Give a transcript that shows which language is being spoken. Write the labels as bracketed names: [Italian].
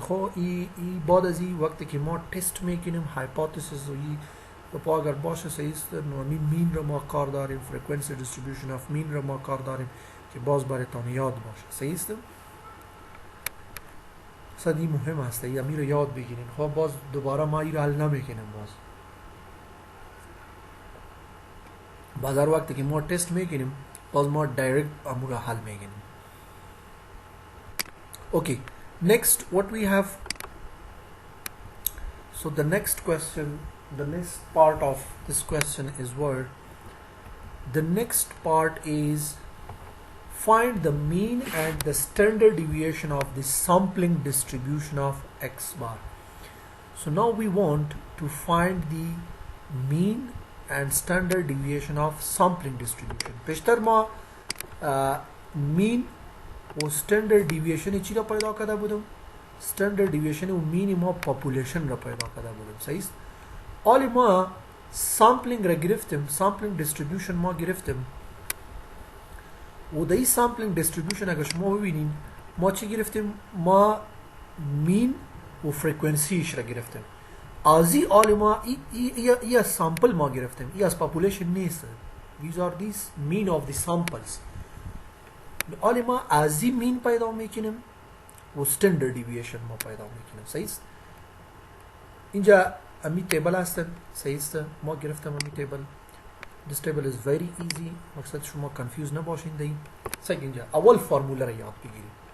[Persian] خب ای بعد از این وقتی که ما تست میکنیم هایپوتزیس و ای پا اگر باشه صحیح است، نو مین رو ما کار داریم، فرکانسی دیستریبیوشن اف مین رو ما کار داریم که باز براتون یاد باشه. صحیح است. صد این مهم است، ای امی رو یاد بگیرین. خب باز دوباره ما ای رو حل نمیکنیم. باز هر وقتی که ما تست میکنیم باز ما دایرکت امور رو حل میکنیم. [English] Okay, next what we have, so the next question, the next part of this question is what? The next part is find the mean and the standard deviation of the sampling distribution of x bar. So now we want to find the mean and standard deviation of sampling distribution. [Persian] پیشتر ما mean و standard deviation چی را پیدا کرده بودم؟ standard deviation و mean ما population را پیدا کرده بودم. صحیح است؟ حالا ما sampling را گرفتیم، sampling distribution ما گرفتیم و در این sampling distribution اگر شما ببینین ما چی گرفتیم؟ ما mean و frequencyش را گرفتیم. از این حال ما ای sample ما گرفتیم، ای از population نیست. [English] These are these mean of the samples. [Persian] حالا ما از این مین پیدا میکنیم و standard deviation ما پیدا میکنیم. صحیح است؟ اینجا امی تیبل هستن. صحیح است؟ ما گرفتم امی تیبل. [English] This table is very easy. [Persian] مقصد شما confuse نباشین دهیم. صحیح. اینجا اول فرموله را یاد بگیریم.